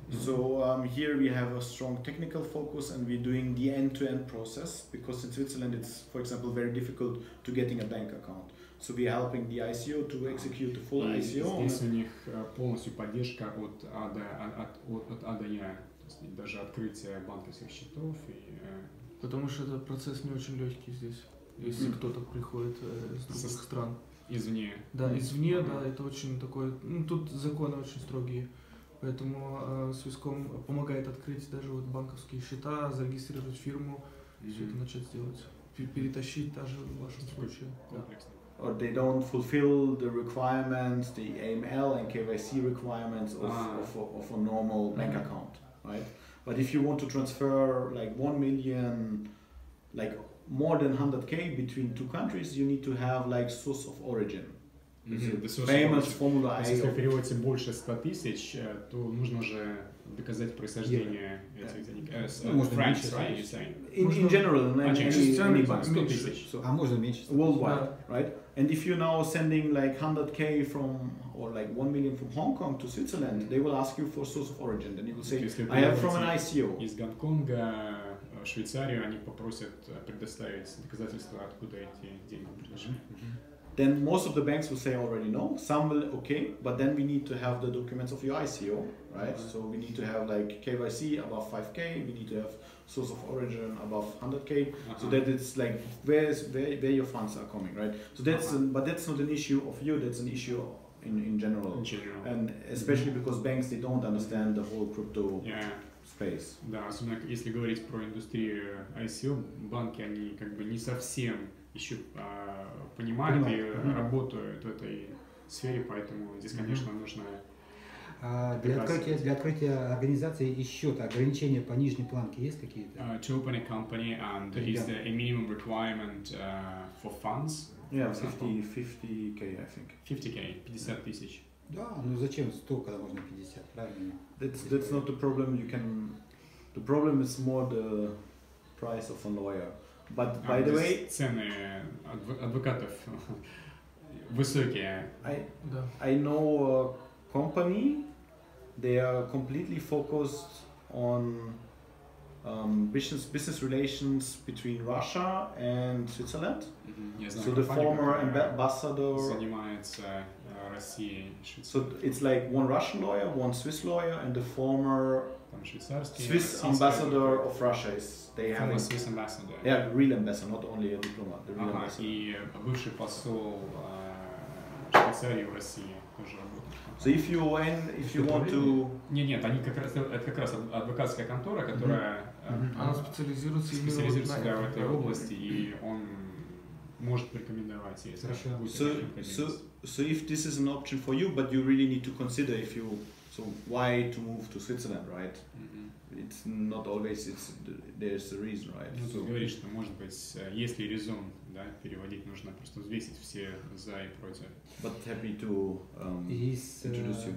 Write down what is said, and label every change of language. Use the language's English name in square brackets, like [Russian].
[English] So here we have a strong technical focus, and we're doing the end-to-end process, because in Switzerland it's, for example, very difficult to getting a bank account. So we are helping the ICO to execute the full ICO. [Russian] Здесь у них полностью поддержка от А до Я, то есть даже открытие банковских счетов. Потому что этот процесс не очень легкий здесь, если кто-то приходит из других стран. Извне. Да, извне, да, это очень такое, ну тут законы очень строгие, поэтому Swisscom помогает открыть даже вот банковские счета, зарегистрировать фирму, все это начать делать, перетащить даже в вашем случае. [English] Or they don't fulfill the requirements, the AML and KYC requirements of a normal bank account, right? But if you want to transfer like 1 million like more than 100k between two countries, you need to have like source of origin. Famous formula. [Russian] Если переводится больше 100 тысяч, то нужно уже доказать происхождение этих денег. [English] Francs, right? You're saying? In general, any bank. [Russian] 100 тысяч. можно меньше. [English] Worldwide, right? And if you're now sending like 100k from, or like 1 million from Hong Kong to Switzerland, they will ask you for source of origin. Then you will say, I have from an ICO. [Russian] Из Гонконга в Швейцарию они попросят предоставить доказательства, откуда эти деньги пришли. [English] Then most of the banks will say already no. Some will okay, but then we need to have the documents of your ICO, right? So we need to have like KYC above 5k. We need to have source of origin above 100k. So that it's like where your funds are coming, right? So that's but that's not an issue of you. That's an issue in general. And especially because banks, they don't understand the whole crypto space. [Russian] Да, особенно если говорить про индустрию ICO, банки они как бы не совсем еще понимают и работают в этой сфере, поэтому здесь, конечно, нужно... Для открытия организации и счета ограничения по нижней планке есть какие-то? [English] To open a company, and is there a minimum requirement for funds? Yeah, 50k, I think. [Russian] 50k, 50 тысяч. Да, ну зачем 100, когда можно 50, правильно? [English] That's not the problem. The problem is more the price of a lawyer. But by the way, [Russian] цены адвокатов высокие. [English] I know a company. They are completely focused on business relations between Russia and Switzerland. So the former ambassador [Russian] занимается Россией. [English] So it's like one Russian lawyer, one Swiss lawyer, and the former Swiss ambassador of Russia is they have a Swiss ambassador. Yeah, real ambassador, not only a diplomat. The real ambassador. [Russian] И бывший посол Швейцарии в России тоже работает. [English] So if you want to... [Russian] Нет, они это как раз адвокатская контора, которая она специализируется в этой области, и он может порекомендовать, если будет. [English] So if this is an option for you, but you really need to consider if you... So why to move to Switzerland, right? It's not always, there's a reason, right? [Russian] Ну, ты говоришь, что, может быть, если резон, да, переводить, нужно просто взвесить все за и против. [English] But happy to introduce you.